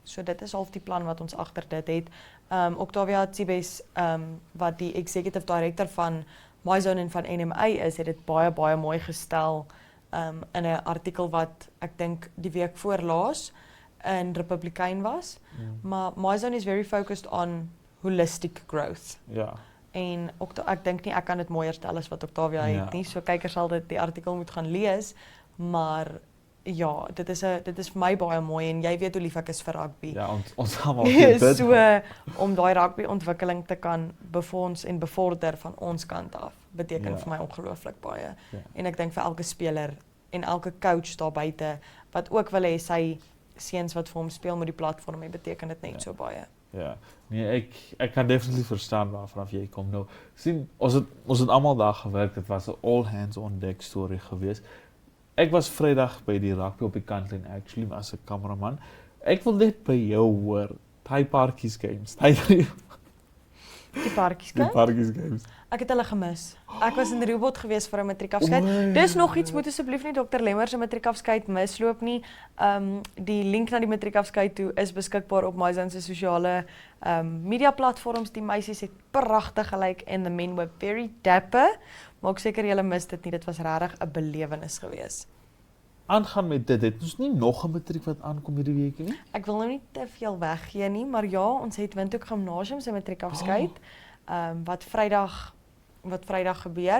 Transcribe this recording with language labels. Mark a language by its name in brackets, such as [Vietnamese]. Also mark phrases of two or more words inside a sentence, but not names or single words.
[Afrikaans] So dit is half die plan wat ons agter dit het. Octavia Tsibes, wat die [English] executive director [Afrikaans] van MyZone en van NMA is, het dit baie mooi gestel in 'n artikel wat ek dink die week voorlaas in Republikein was. [English] Maar MyZone is very focused on holistic growth. [Afrikaans] Ja. En ek dink nie ek kan dit mooier stel as wat Octavia het nie. So kykers sal dit die artikel moet gaan lees, maar ja, dit is vir my baie mooi en jy weet hoe lief ek is vir rugby. Ja, ons almal weet dit. So om daai rugby-ontwikkeling te kan befonds en bevorder van ons kant af, beteken vir my ongelooflik baie. En ek dink vir elke speler en elke coach daar buite wat ook wil hê sy seuns wat vir hom speel met die platform, beteken dit net so baie. Ja, nee, ek kan definitief verstaan waarvan jy kom. Nou, sien, ons het almal daar gewerk, dit was 'n [English] all hands on deck [Afrikaans] storie geweest. Ek was Vrydag by die rugby op die kantlyn actually as 'n kameraman. Ek wil net by jou hoor, Thai Parkies games. Die Parkies games. Ek het hulle gemis. Ek was in Rooibos gewees vir 'n matriekafskeid. Dis nog iets, moet asseblief nie Dr. Lemmer se matriekafskeid misloop nie. Die link na die matriekafskeid toe is beskikbaar op MyZone se sosiale media platforms. Die meisies het pragtig gelyk en [English] the men were very dapper. [Afrikaans] Maak seker julle mis dit nie. Dit was regtig 'n belewenis geweest. Aangaan met dit, het ons nie nog 'n matriek wat aankom hierdie week nie? Ek wil nou nie te veel weggee nie, maar ja, ons het Windhoek Gimnasium se matriekafskeid wat Vrydag gebeur.